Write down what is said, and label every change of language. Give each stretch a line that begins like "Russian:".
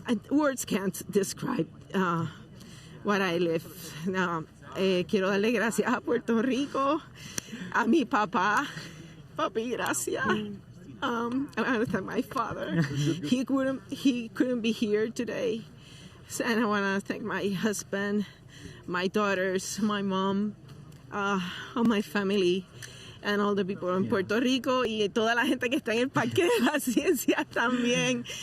English: Words can't describe what I live.
Spanish: Quiero darle gracias a Puerto Rico, a mi papá. Papi, gracias.
English: I want to thank my father. He couldn't be here today. And I want to thank my husband, my daughters, my mom, all my family, and all the people in Puerto Rico
Spanish: y toda la gente que está en el Parque de la Ciencia también.